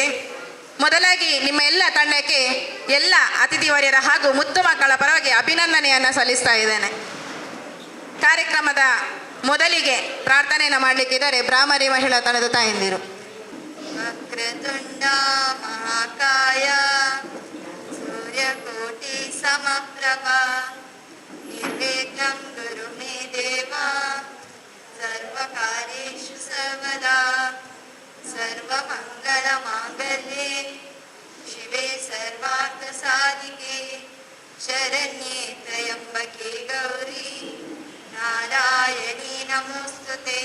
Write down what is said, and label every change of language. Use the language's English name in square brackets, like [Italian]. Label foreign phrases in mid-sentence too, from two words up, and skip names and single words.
[Kannada] ಮೊದಲಾಗಿ ನಿಮ್ಮ ಎಲ್ಲ ತಂಡಕ್ಕೆ ಎಲ್ಲ ಅತಿಥಿವರ್ಯರ ಹಾಗೂ ಮುತ್ತು ಮಕ್ಕಳ ಪರವಾಗಿ ಅಭಿನಂದನೆಯನ್ನು ಸಲ್ಲಿಸ್ತಾ ಇದ್ದೇನೆ. ಕಾರ್ಯಕ್ರಮದ ಮೊದಲಿಗೆ ಪ್ರಾರ್ಥನೆಯನ್ನು ಮಾಡಲಿಕ್ಕಿದ್ದಾರೆ ಬ್ರಾಹ್ಮರಿ ಮಹಿಳಾ ತಂಡದ ತಾಯಂದಿರು. [Sanskrit] वक्रतुण्ड महाकाय सूर्यकोटि समप्रभ निर्विघ्नं गुरु मे देव सर्वकार्येषु सर्वदा सर्वमङ्गल माङ्गल्ये शिवे सर्वार्थ साधिके शरण्ये त्र्यम्बके गौरि नारायणि नमोस्तुते.